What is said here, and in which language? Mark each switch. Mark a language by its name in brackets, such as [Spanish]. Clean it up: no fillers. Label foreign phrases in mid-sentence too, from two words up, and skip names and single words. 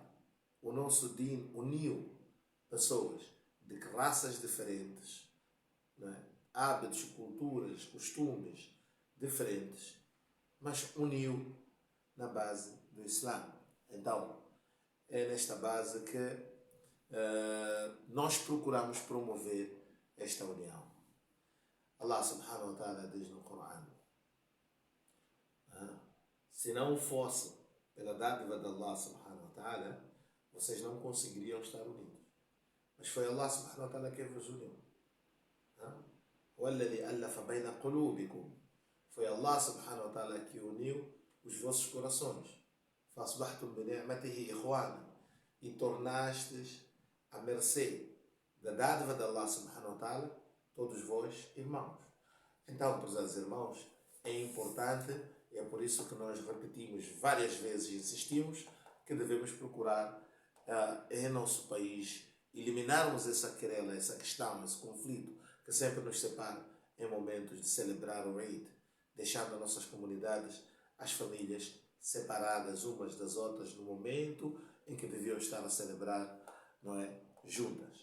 [Portuguese] O nosso Din uniu pessoas de raças diferentes, não é? Hábitos, culturas, costumes diferentes, mas uniu na base do Islã. Então, é nesta base que nós procuramos promover esta união. Allah [Arabic] سبحانه وتعالى [Portuguese] diz no Corão: se não fosse pela dádiva de Allah [Arabic] سبحانه وتعالى, [Portuguese] vocês não conseguiriam estar unidos. Mas foi Allah [Arabic] سبحانه وتعالى [Portuguese] que vos uniu. [Arabic] وَالَّذِي أَلَّفَ بَيْنَ قُلُوبِكُمْ. [Portuguese] Foi Allah [Arabic] سبحانه وتعالى [Portuguese] que uniu os vossos corações. [Arabic] فَأَصْبَحْتُمْ بِنِعْمَتِهِ إِخْوَانًا. [Portuguese] E tornastes à mercê da dádiva de Allah [Arabic] سبحانه وتعالى [Portuguese] todos vós irmãos. Então, prezados irmãos, é importante, e é por isso que nós repetimos várias vezes e insistimos que devemos procurar em nosso país eliminarmos essa querela, essa questão, esse conflito que sempre nos separa em momentos de celebrar o Eid, deixando as nossas comunidades, as famílias separadas umas das outras no momento em que deviam estar a celebrar, não é, juntas.